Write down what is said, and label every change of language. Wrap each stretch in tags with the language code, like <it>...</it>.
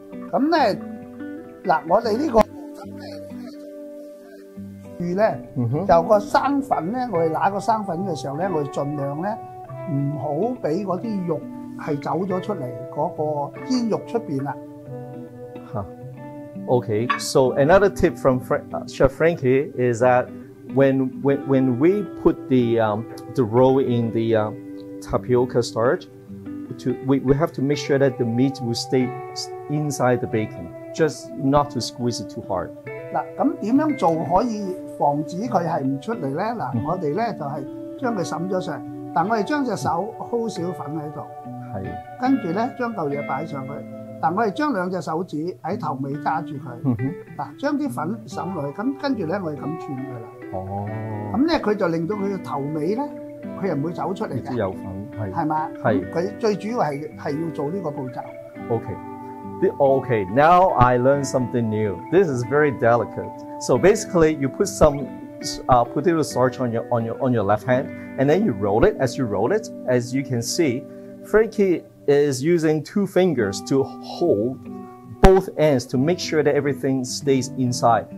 <yue>咁咧嗱，我哋呢個咧，就個生粉咧，我哋揦個生粉嘅時候咧，我哋盡量咧唔好俾嗰啲肉係走咗出嚟嗰個煙肉出邊啦。</yue> <en>Okay, so another tip from Chef Frankie is that when we put the roll in the tapioca starch, we have to make sure that the meat will stay inside the bacon, just not to squeeze it too hard.</en> <yue>嗱，咁點樣做可以防止佢係唔出嚟咧？嗱，我哋咧就係將佢滲咗上，但我哋將隻手 hold 少粉喺度，係，跟住咧將嚿嘢擺上去，但我哋將兩隻手指喺頭尾揸住佢，嗱，將啲粉滲落去，咁跟住咧我哋咁串佢啦。哦，咁咧佢就令到佢嘅頭尾咧，佢又唔會走出嚟嘅。有粉係嘛？係，佢最主要係要做呢個步驟。</yue> <en>Okay, now I learned something new. This is very delicate. So basically, you put some potato starch on your left hand, and then you roll it. As you roll it, as you can see, Frankie is using 2 fingers to hold both ends to make sure that everything stays inside.</en>